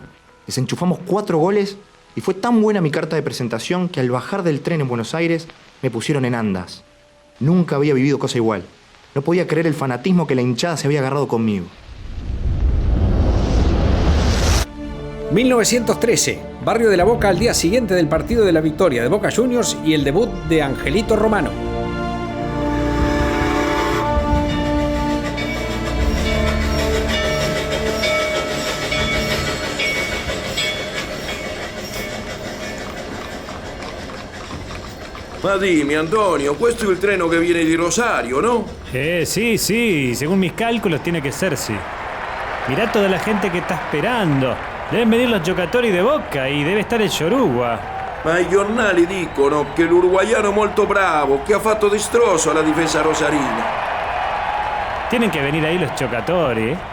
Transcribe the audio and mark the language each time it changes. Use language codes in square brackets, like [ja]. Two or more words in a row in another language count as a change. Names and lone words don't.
[es] Desenchufamos 4 goles y fue tan buena mi carta de presentación que al bajar del tren en Buenos Aires me pusieron en andas. Nunca había vivido cosa igual. No podía creer el fanatismo que la hinchada se había agarrado conmigo. 1913, barrio de La Boca al día siguiente del partido de la victoria de Boca Juniors y el debut de Angelito Romano. [it] Ma dimmi, Antonio, questo è il treno che viene di Rosario, ¿no? [es] Sí, según mis cálculos tiene que ser, sí. Mirá toda la gente que está esperando. Deben venir los giocatori de Boca y [it] deve stare il Yoruba. Ma i giornali dicono che l'uruguaiano è molto bravo, che ha fatto distrozo alla difesa rosarina. [es] Tienen que venir ahí los giocatori, ¿eh?